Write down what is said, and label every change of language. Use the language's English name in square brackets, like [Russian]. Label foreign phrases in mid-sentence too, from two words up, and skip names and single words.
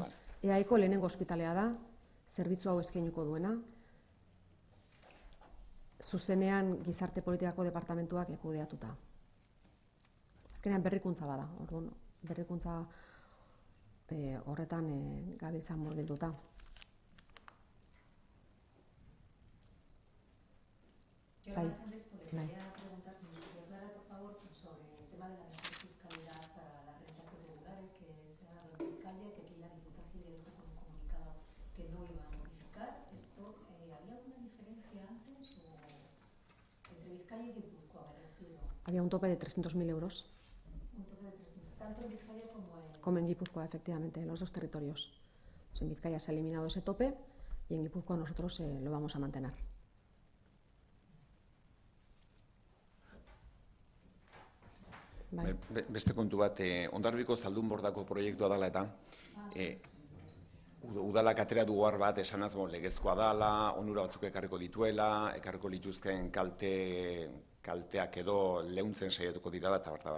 [Basque] EAeko lehenengo ospitalea da, zerbitzu hau eskainiko duena. Zuzenean gizarte politikako departamentuak kudeatuta. Azkenean berrikuntza bada, berrikuntza horretan gabiltza murgilduta. [Spanish] Yo antes de esto le quería preguntar si nos podría aclarar, por favor, sobre el tema de la fiscalidad para las rentas irregulares que se ha dado en Vizcaya, que aquí la Diputación ya dijo con un comunicado que no iba a modificar. ¿Esto había alguna diferencia antes o entre Vizcaya y Guipúzcoa, me refiero? Había un tope de 300.000 euros. Un tope de 300, tanto en Vizcaya como en Guipúzcoa, efectivamente, en los dos territorios. Pues en Vizcaya se ha eliminado ese tope y en Guipúzcoa nosotros lo vamos a mantener. [Basque] Beste kontu bat, Hondarribiko Zaldunbordako proiektua dela eta udalak atera du ohar bat esanaz legezkoa dela, onura batzuk ekarriko dituela, ekarriko lituzken kalteak edo leuntzen saiatuko dirala eta bar.